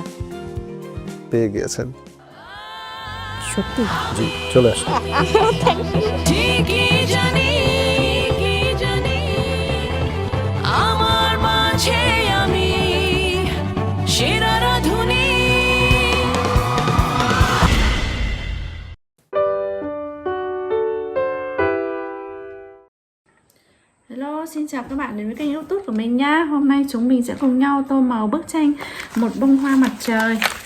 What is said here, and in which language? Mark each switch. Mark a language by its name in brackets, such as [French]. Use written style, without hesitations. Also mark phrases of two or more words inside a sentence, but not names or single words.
[Bangla] পেয়ে গিয়েছেন সত্যি? জি, চলে আসুন। ঠিকই জানি আমার মাঝে আমি সেরা রাধুনী। [Vietnamese] Hello, xin chào các bạn đến với kênh YouTube của mình nhá. Hôm nay chúng mình sẽ cùng nhau tô màu bức tranh Một bông hoa mặt trời.